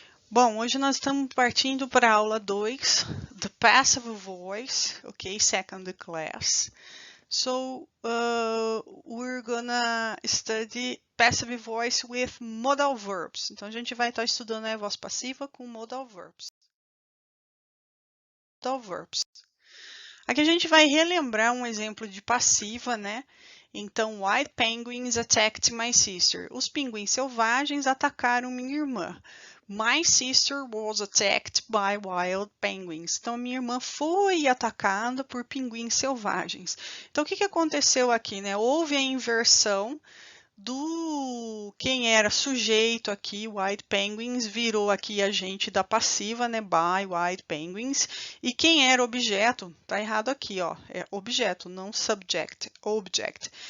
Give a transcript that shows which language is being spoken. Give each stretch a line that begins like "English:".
Portuguese: Bom, hoje nós estamos partindo para a aula 2, The Passive Voice,
English: okay, second class. So, we're gonna study passive voice with modal verbs.
Portuguese: Então, a gente vai estar estudando a voz passiva com modal verbs. Aqui a gente vai relembrar um exemplo de passiva, né? Então,
English: white penguins attacked my sister.
Portuguese: Os pinguins selvagens atacaram minha irmã.
English: My sister was attacked by wild penguins.
Portuguese: Então, minha irmã foi atacada por pinguins selvagens. Então, o que aconteceu aqui, né? Houve a inversão do quem era sujeito aqui, white penguins, virou aqui agente da passiva, né, by white penguins, e quem era objeto, tá errado aqui, ó, é objeto, não subject, object.